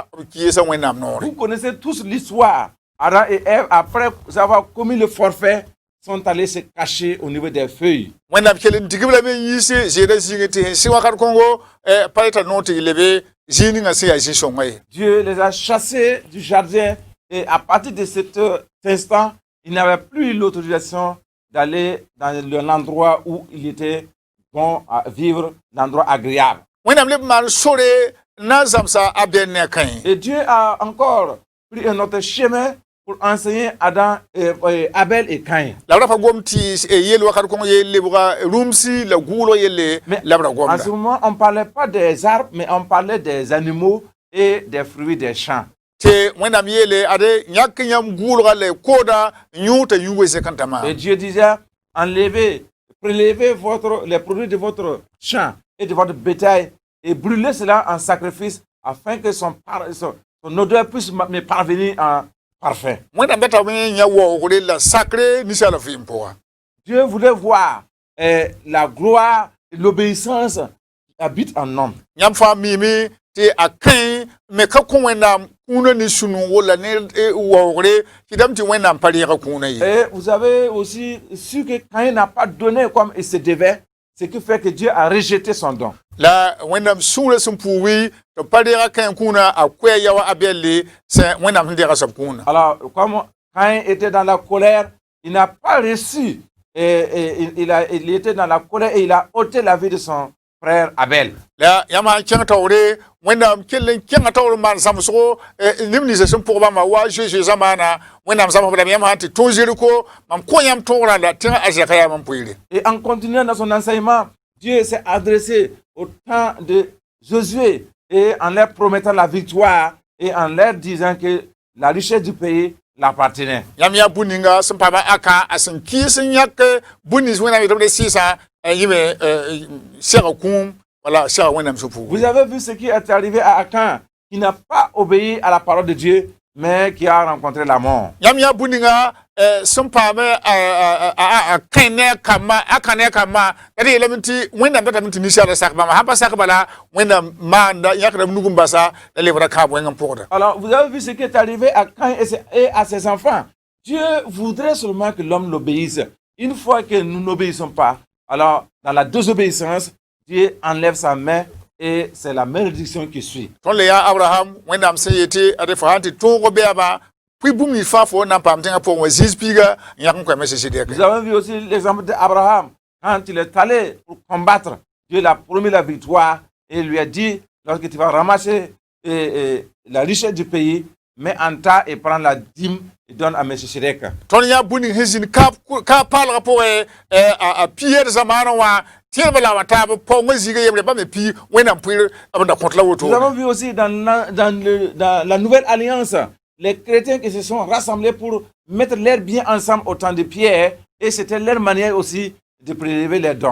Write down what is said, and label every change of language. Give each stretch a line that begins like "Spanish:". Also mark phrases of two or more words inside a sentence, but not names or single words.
French: Vous connaissez tous l'histoire. Adam et Ève, après avoir commis le forfait, sont allés se cacher au niveau des feuilles.
Mossi: wẽnnaam kell n digb lame n yiise zeeda zĩigẽ tɩ sẽn sɩ wakat kõngo pa yeta noog tɩ y lebe zĩig ninga sẽn yaa zĩ-sõngã ye.
French: Dieu les a chassés du jardin et à partir de cet instant, ils n'avaient plus l'autorisation d'aller dans l'endroit où il était bon à vivre, l'endroit agréable.
Mossi: wẽnnaam leb n maan sore n na n zãmsa Abel ne a Caïn.
French: Et Dieu a encore pris un autre chemin pour enseigner Abel et Caïn.
Mossi: La b ra pa gom tɩ yel wakat kõng yeel lebga rũmsi la gʋʋlg yelle la b ra
French: En
Mossi: gomda.
French: ce moment, on ne parlait pas des arbres, mais on parlait des animaux et des fruits des champs.
Mossi: tɩ wẽnnaam yeele ade yãk yãmb gʋʋlga la y kooda yũ t'a yũ wese kãn tãma.
French: Et Dieu disait, enlevez, prélevez les produits de votre champ et de votre bétail et brûlez cela en sacrifice afin que son odeur puisse me parvenir en parfum.
Mossi: wẽnnaam da t'a bẽ yã waoogre la sakre ninsaala vɩɩm pʋga.
French: Dieu voulait voir la gloire et l'obéissance qui habitent en homme.
Mossi: yãmb fãa miime tɩ a kẽ me ka kõ wẽnnaam kũunã ne sũ-nungo la ne waoogre tɩ dame tɩ wẽnnaam pa rẽega kũunã ye.
French: Et vous avez aussi su que Caïn n'a pas donné comme il se devait, ce qui fait que Dieu a rejeté son don.
Mossi: la wẽnnaam sũurã sẽn puugi tɩ pa reega kẽ kũunã a koɛɛ ya wa Abɛlle sẽn wẽnnaam sẽn deega soab kũunã.
French: Alors, comme Caïn était dans la colère, il n'a pas reçu, il était dans la colère et il a ôté la vie de son frère Abel.
Mossi: la yãmb sã n kẽng taoore wẽnnaam kell n kẽngã taoor n maan zãmsgo neb ninsã sẽn pʋg bãmba wa zoe-zoe zãmaana wẽnnaam zãmsbdame yãmb sã n tɩ tõog zerko mam kõ yãmb tõogrã la tẽng a zɛka yaa mam poeere.
French: Et en continuant dans son enseignement, Dieu s'est adressé au temps de Josué et en leur promettant la victoire et en leur disant que la richesse du pays l'appartenait.
Mossi: yãmb yaa bũ-ninga sẽn paama aka a sẽn kɩɩs n yãk bũ-nins wẽnnaam yetb de sɩɩsã yɩme sɛga kũum wala sɛga wẽnnaam sẽn puugu.
French: Vous avez vu ce qui est arrivé à Akan, qui n'a pas obéi à la parole de Dieu, mais qui a rencontré la mort.
Mossi: yãmb yaa bũ-ninga sẽn paame a kẽ ne a kã ne a kambã la d yeelame tɩ wẽnnaam datame tɩ ninsaala sak bãmba sãn pa sak bala wẽnnaam maanda yãkda b nug n basa la lebra kãab wẽng n pʋgda.
French: Alors, vous avez vu ce qui est arrivé à Caïn et à ses enfants. Dieu voudrait seulement que l'homme l'obéisse. Une fois que nous n'obéissons pas, alors dans la désobéissance, Dieu enlève sa main et c'est la malédiction qui suit.
Mossi: tõnd le yaa Abraham wẽnnaam sẽn yetɩ ad fo sãn tɩ tõog beaba pʋɩ bũmb nins fãa fo n na n paam tẽngã pʋgẽ wa zĩis piiga n yãk n koɛme Zézédɛk.
French: Nous avons vu aussi l'exemple d'Abraham. Quand il est allé pour combattre, Dieu lui a promis la victoire et il lui a dit, lorsque tu vas ramasser la richesse du pays, mets en tas et prends la dîme et donne à M. Shirek.
Mossi: tõnd yã bũ-ning sẽn zĩnd ka paalgã pʋgẽ a piyeed zamaanẽ wã tẽedbã la wã taab paoongã zĩigã yebre bãmb me pi wẽnnaam pʋɩr b da kõt la woto.
French: Nous avons vu aussi dans la nouvelle alliance, les chrétiens qui se sont rassemblés pour mettre leurs biens ensemble au temps de Pierre, et c'était leur manière aussi de prélever les dons.